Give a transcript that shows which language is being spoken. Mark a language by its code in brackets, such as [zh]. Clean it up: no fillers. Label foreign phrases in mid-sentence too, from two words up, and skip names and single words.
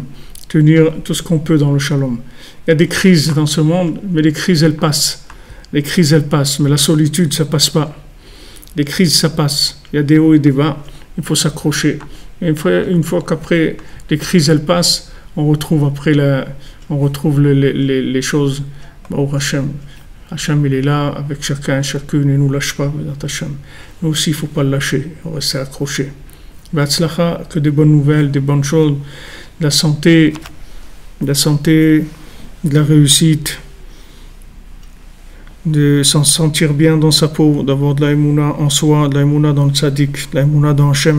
[fr] Tenir tout ce qu'on peut dans le shalom. Il y a des crises dans ce monde, mais les crises, elles passent. Les crises, elles passent, mais la solitude, ça passe pas. Les crises, ça passe. Il y a des hauts et des bas, il faut s'accrocher. Et une fois qu'après les crises, elles passent, on retrouve les choses. [he] ברוך השם. [fr] Hashem, il est là avec chacune, il ne nous lâche pas. Nous aussi, il ne faut pas le lâcher, on reste accroché. Be'atzlacha, que des bonnes nouvelles, des bonnes choses, de la santé, de la réussite, de s'en sentir bien dans sa peau, d'avoir de la émouna en soi, de la émouna dans le tzaddik, de la émouna dans Hashem.